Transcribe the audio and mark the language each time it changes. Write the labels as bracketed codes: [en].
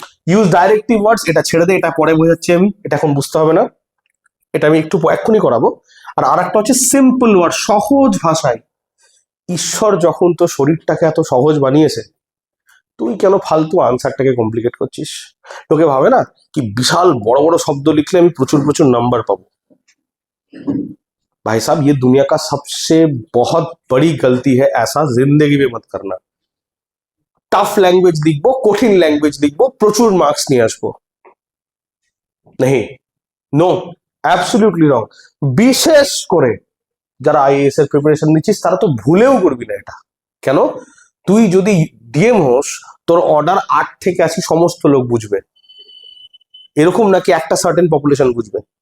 [bn] Use directive ওয়ার্ডস, এটা ছেড়ে দে, এটা পরে বোঝাচ্ছি আমি, এটা এখন বুঝতে হবে না, এটা আমি একটু এক্ষুনি করাবো। আর আরেকটা হচ্ছে সিম্পল ওয়ার্ড, সহজ ভাষায়। ঈশ্বর যখন তো শরীরটাকে এত সহজ বানিয়েছে, তুই কেন ফালতু আনসারটাকে কমপ্লিকেট করছিস? তোকে ভাবে না কি বিশাল বড় বড় শব্দ লিখলে আমি প্রচুর প্রচুর নাম্বার পাবো? [hi] भाई साहब, ये दुनिया का सबसे बहुत बड़ी गलती है, ऐसा जिंदगी में मत करना। [bn] টাফ ল্যাঙ্গুয়েজ লিখবো, কঠিন ল্যাঙ্গুয়েজ লিখবো, প্রচুর মার্কস নিয়ে আসবো, নেই, [en] No, absolutely wrong. [bn] বিশেষ করে যারা আইএএস এর প্রিপারেশন নিচ্ছিস, তারা তো ভুলেও করবি না এটা। কেন? তুই যদি ডিএম হোস, তোর অর্ডার 8 থেকে 80 সমস্ত লোক বুঝবে, এরকম নাকি একটা সার্টেন পপুলেশন বুঝবে।